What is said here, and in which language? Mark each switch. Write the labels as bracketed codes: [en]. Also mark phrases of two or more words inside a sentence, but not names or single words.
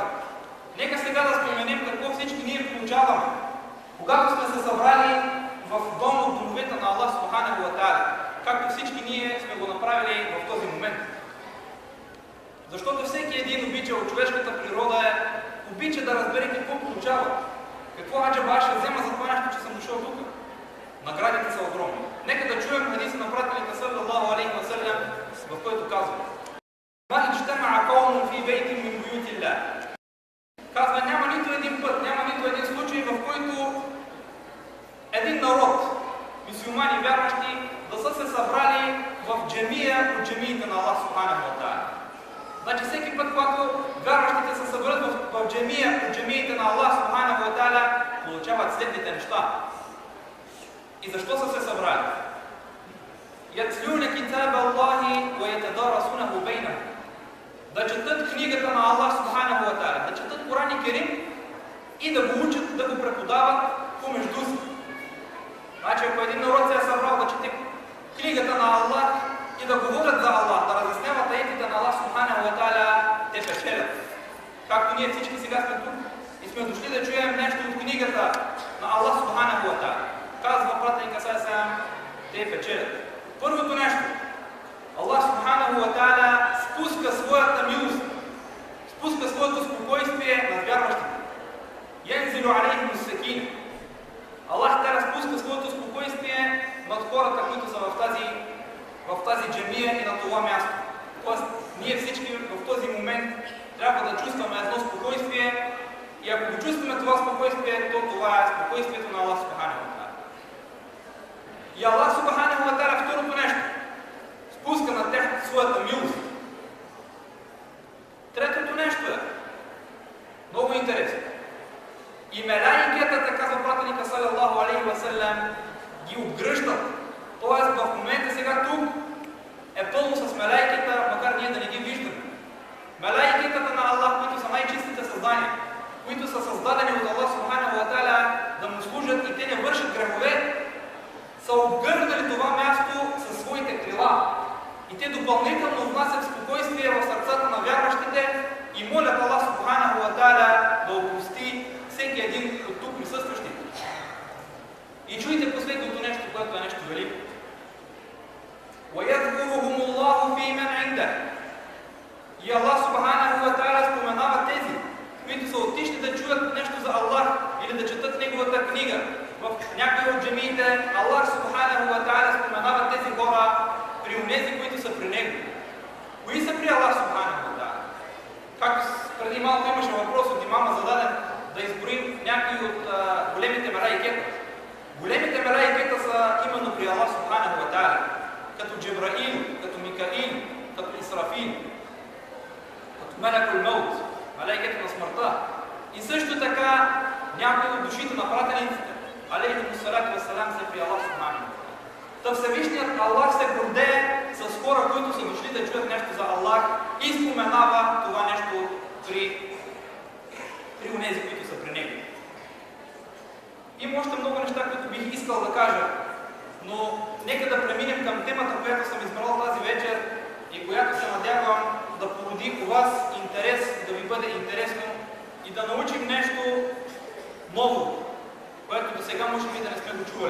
[bg] Нека сега да споменем какво всички ние получаваме, когато сме се събрали в дом от домовете на [ar] الله سبحانه وتعالى, [bg] както всички ние сме го направили в този момент. Защото всеки един обича от човешката природа обича да разбере какво получава. Какво аджаба ще взема за това нещо, че съм дошъл тук. Наградите са огромни. Нека да чуем хадиса на пратилите [ar] صلى الله عليه وسلم, [bg] в който казва: [ar] ما اجتمع قوم في بيت من بيوت الله. [bg] Казва, няма нито един път, няма нито един случай, в който един народ, мюсюлмани вярващи, да са се събрали в джамия от джамиите на [ar] الله سبحانه وتعالى. [bg] Значи всеки път, когато вярващите се съберат в джамия от джамиите на [ar] الله سبحانه وتعالى, [bg] получават следните неща. И защо са се събрали? [ar] يتلون كتاب الله ويتدارسونه بينهم. [bg] Да четат книгата на [ar] الله سبحانه وتعالى, [bg] да четат [ar] قرآن كريم [bg] и да го учат, да го преподават помежду си. Значи, ако един народ се е събрал да чете книгата на Аллах и да говорят за Аллах, да разясняват аетите на [ar] الله سبحانه وتعالى, [bg] те печелят. Както ние всички сега сме тук и сме дошли да чуем нещо от книгата на [ar] الله سبحانه وتعالى. [bg] Казва пратеника Сасам, те печелят. Първото нещо, [ar] الله سبحانه وتعالى [bg] спуска своята милост, спуска своето спокойствие над вярващите. [ar] ينزل عليهم السكينة. الله تعالى [bg] спуска своето спокойствие над хората, които са в тази джамия и на това място. Тоест, ние всички в този момент трябва да чувстваме едно спокойствие и ако го чувстваме това спокойствие, то това е спокойствието на [ar] الله سبحانه وتعالى. [bg] И [ar] الله سبحانه وتعالى [bg] второто нещо, спуска на тях своята милост. Третото нещо е много интересно. И мелаикетата, казва пратеника [ar] صلى الله عليه وسلم, [bg] ги обгръщат. Тоест в момента сега тук е пълно с мелаикета, макар ние да не ги виждаме. Мелаикетата на Аллах, които са най-чистите създания, които са създадени от Аллах Субханаху ва Та'аля да му служат и те не вършат грехове, са обгърнали това място със своите крила. И те допълнително внасят спокойствие в сърцата на вярващите и молят [ar] الله سبحانه وتعالى [bg] да опрости всеки един от тук присъстващите. И чуйте последното нещо, което е нещо велико. [ar] وَيَذْكُرُهُمُ اللَّهُ فِي مَنْ عِنْدَهُ. [bg] И [ar] الله سبحانه وتعالى [bg] споменава тези, които са отишли да чуят нещо за Аллах или да четат неговата книга. В някои от джамиите [ar] الله سبحانه وتعالى [bg] споменава тези хора при онези, които са при него. Кои са при [ar] الله سبحانه وتعالى? [bg] Както преди малко имаше въпрос от имама зададен да изброим някои от големите мелаикета. Големите мелаикета са именно при [ar] الله سبحانه وتعالى, [bg] като Джибраил, като Микаил, като Исрафил, като Малакул Маут, мелаикета на смъртта. И също така някои от душите на пратениците, [ar] عليهم الصلاة والسلام, [bg] са при [ar] الله سبحانه وتعالى. [bg] Та Всевишният Аллах се гордее с хора, които са дошли да чуят нещо за Аллах и споменава това нещо при онези, които са при него. Има още много неща, които бих искал да кажа, но нека да преминем към темата, която съм избрал тази вечер и която се надявам да породи у вас интерес, да ви бъде интересно и да научим нещо ново, което до сега може би да не сме го чували.